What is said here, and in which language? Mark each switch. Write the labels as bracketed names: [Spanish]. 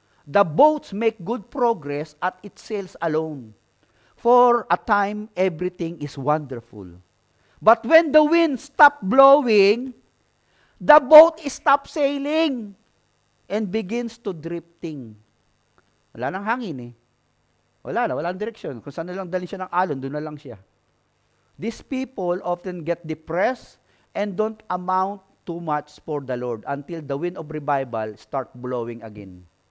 [English] The boats make good progress at its sails alone. For a time, everything is wonderful. But when the wind stops blowing, the boat stops sailing and begins to drifting. [Filipino] Wala nang hangin eh. Walang direksyon. Kung saan na lang dalhin siya ng alon, doon na lang siya. [English] These people often get depressed and don't amount too much for the Lord until the wind of revival start blowing again.